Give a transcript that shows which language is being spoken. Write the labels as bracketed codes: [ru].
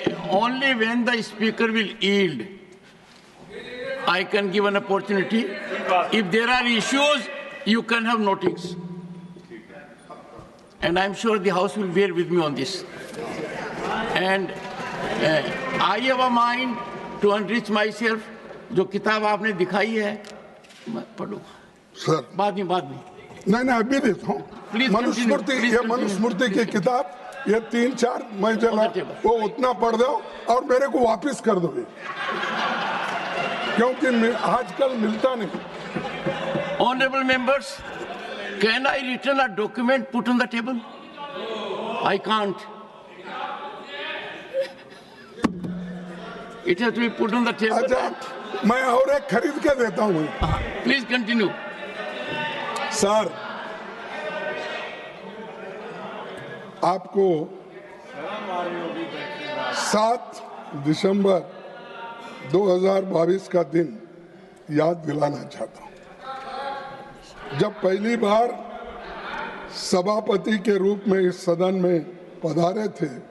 [en] only when the speaker will yield, I can give an opportunity. If there are issues, you can have notice. And I'm sure the House will bear with me on this. And I have a mind to enrich myself. [hi] जो किताब आपने दिखाई है मैं पढ़ूंगा sir बाद में नहीं अभी देता हूँ। मनुस्मृति की किताब ये 3-4 मैं जला वो उतना पढ़ दो और मेरे को वापस कर दोगे, क्योंकि आजकल मिलता नहीं। [en] Honorable members, can I return a document put on the table? I can't. It has to be put on the table. [hi] अच्छा, मैं और एक खरीद के देता हूँ। [en] Please continue. [hi] सर, आपको 7 दिसंबर 2022 का दिन याद दिलाना चाहता हूँ, जब पहली बार सभापति के रूप में इस सदन में पधारे थे।